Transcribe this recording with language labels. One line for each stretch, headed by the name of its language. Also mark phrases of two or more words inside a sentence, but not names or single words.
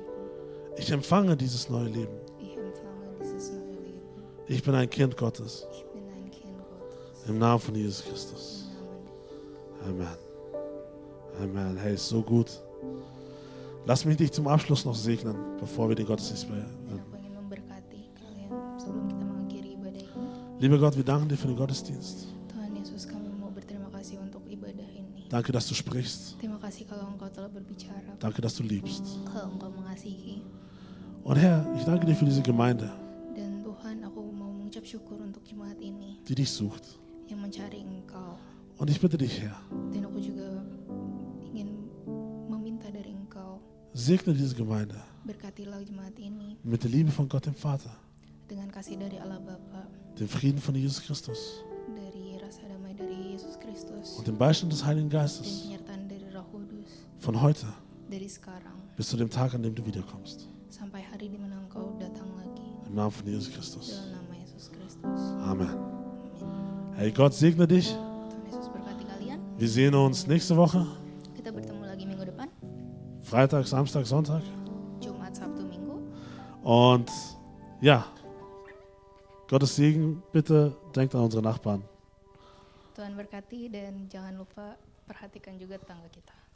German: Ich empfange dieses neue Leben. Ich empfange dieses neue Leben. Ich bin ein Kind Gottes. Ich bin ein Kind Gottes. Im Namen von Jesus Christus. Im Namen. Amen. Amen. Hey, ist so gut. Lass mich dich zum Abschluss noch segnen, bevor wir den Gottesdienst
Indonesian: Dan
German: beenden.
Indonesian: aku ingin memberkati kalian sebelum kita mengakhiri ibadah ini.
German: Lieber Gott, wir danken dir für den Gottesdienst.
Indonesian: Tuhan Yesus, kami mau berterima kasih untuk ibadah ini.
German: Danke, dass du sprichst.
Indonesian: Terima kasih kalau Engkau telah berbicara,
German: Danke, dass du liebst.
Indonesian: kalau Engkau mengasihi.
German: Und Herr, ich danke dir für diese Gemeinde,
Indonesian: Dan Tuhan, aku mau mengucap syukur untuk jemaat ini
German: die dich sucht.
Indonesian: yang mencari Engkau.
German: Und ich bitte dich, Herr,
Indonesian: Dan aku juga ingin meminta dari Engkau,
German: segne diese Gemeinde
Indonesian: berkatilah jemaat ini
German: mit der Liebe von Gott dem Vater,
Indonesian: dengan kasih dari Allah Bapa,
German: dem Frieden von Jesus Christus
Indonesian: dari rasa damai dari Yesus Kristus,
German: und dem Beistand des Heiligen
Indonesian: dan
German: Geistes
Indonesian: penyertaan dari Roh Kudus
German: von heute
Indonesian: dari sekarang
German: bis zu dem Tag, an dem du wiederkommst.
Indonesian: sampai hari di mana Engkau datang lagi.
German: Im Namen von Jesus Christus.
Indonesian: Dalam nama Yesus Kristus.
German: Amen.
Indonesian: Amin.
German: Hey, Gott segne dich.
Indonesian: Tuhan Yesus berkati kalian.
German: Wir sehen uns nächste Woche.
Indonesian: Kita bertemu lagi minggu depan,
German: Freitag, Samstag, Sonntag.
Indonesian: Jumat, Sabtu, Minggu.
German: Und ja, Gottes Segen, bitte denkt an unsere Nachbarn.
Indonesian: Tuhan berkati dan jangan lupa perhatikan juga tetangga kita.